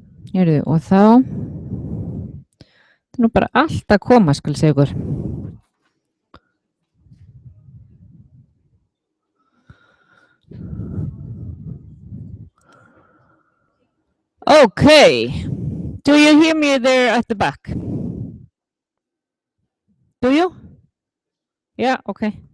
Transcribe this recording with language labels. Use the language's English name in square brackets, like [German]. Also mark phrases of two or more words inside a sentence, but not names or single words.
[Icelandic] Heyrðu, og þá þetta er nú bara allt að koma, skal segja ykkur. [English] Okay. Do you hear me there at the back? Do you? Yeah, okay.